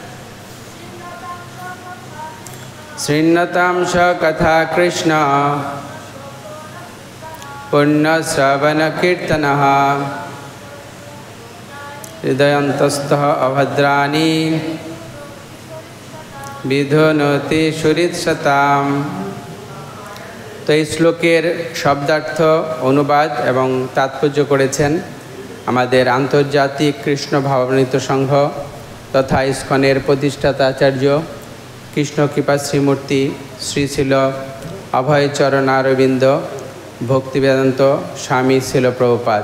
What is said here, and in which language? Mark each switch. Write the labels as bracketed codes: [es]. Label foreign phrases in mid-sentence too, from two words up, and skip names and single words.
[sa] শৃণ্বতাম সকথা কৃষ্ণ পুণ্যশ্রবণ কীর্তনঃ হৃদয়ন্তস্থ অভদ্রাণি বিধুনোতি সুহৃৎসতাম। [bn] তো এই শ্লোকের শব্দার্থ, অনুবাদ এবং তাৎপর্য করেছেন আমাদের আন্তর্জাতিক কৃষ্ণ ভাবামৃত সংঘ তথা ইস্কনের প্রতিষ্ঠাতা আচার্য কৃষ্ণ কৃপা শ্রীমূর্তি শ্রী শিল অভয়চরণারবিন্দ ভক্তিবেদান্ত স্বামী শিল প্রভুপাদ।